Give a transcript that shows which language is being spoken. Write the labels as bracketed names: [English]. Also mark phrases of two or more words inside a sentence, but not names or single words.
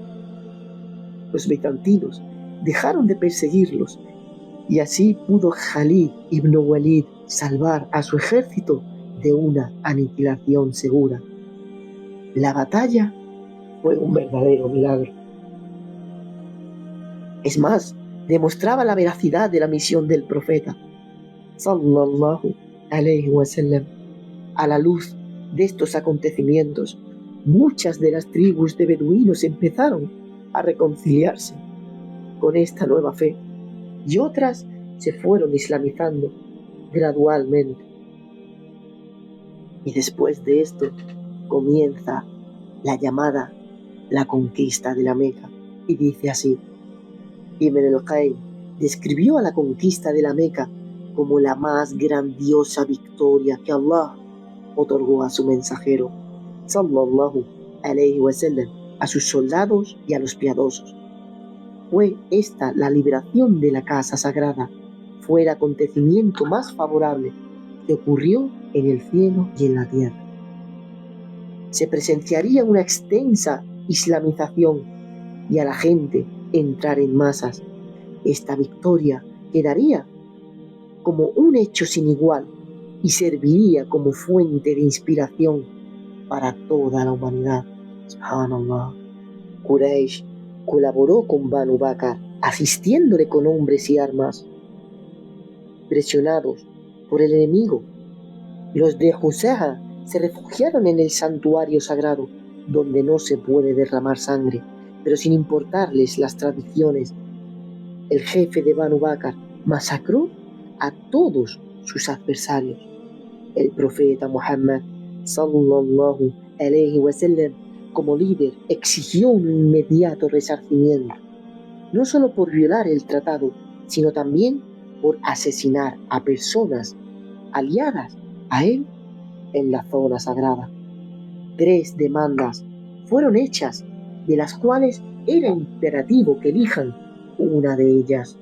[Spanish] Los bizantinos dejaron de perseguirlos y así pudo Khalid ibn Walid salvar a su ejército de una aniquilación segura. La batalla fue un verdadero milagro. Es más, demostraba la veracidad de la misión del profeta [Arabic] صلى الله عليه وسلم. [Spanish] A la luz de estos acontecimientos, muchas de las tribus de beduinos empezaron a reconciliarse con esta nueva fe y otras se fueron islamizando gradualmente. Y después de esto comienza la llamada la conquista de la Meca, y dice así: Ibn al-Qayyim describió a la conquista de la Meca como la más grandiosa victoria que Allah otorgó a su mensajero [Arabic] صلى الله عليه وسلم, [Spanish] a sus soldados y a los piadosos. Fue esta la liberación de la casa sagrada, fue el acontecimiento más favorable que ocurrió en el cielo y en la tierra. Se presenciaría una extensa islamización y a la gente entrar en masas. Esta victoria quedaría como un hecho sin igual y serviría como fuente de inspiración para toda la humanidad. [Arabic] Subhanallah. [Spanish] Quraysh colaboró con Banu Bakr, asistiéndole con hombres y armas. Presionados por el enemigo, los de Husaha se refugiaron en el santuario sagrado, donde no se puede derramar sangre, pero sin importarles las tradiciones. El jefe de Banu Bakr masacró a todos sus adversarios. El profeta Muhammad [Arabic] صلى الله عليه وسلم, [Spanish] como líder, exigió un inmediato resarcimiento, no solo por violar el tratado, sino también por asesinar a personas aliadas a él en la zona sagrada. 3 demandas fueron hechas, de las cuales era imperativo que elijan una de ellas.